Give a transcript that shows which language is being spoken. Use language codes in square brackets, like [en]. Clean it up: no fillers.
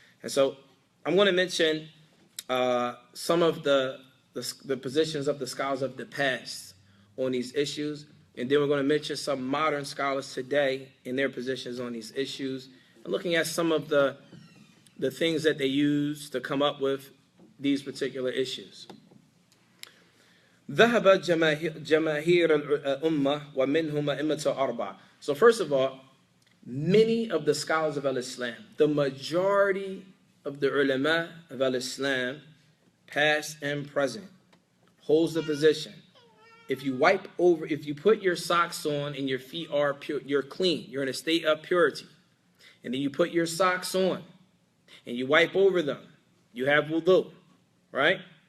[en] And so I'm going to mention some of the positions of the scholars of the past on these issues. And then we're going to mention some modern scholars today in their positions on these issues. And looking at some of the things that they use to come up with these particular issues. [ar] ذهب جماهير الأمة ومنهم أئمة أربعة. [en] So first of all, many of the scholars of Al-Islam, the majority of the ulama of Al-Islam, past and present, holds the position. If you put your socks on and your feet are pure, you're clean, you're in a state of purity, and then you put your socks on and you wipe over them, you have wudu, right?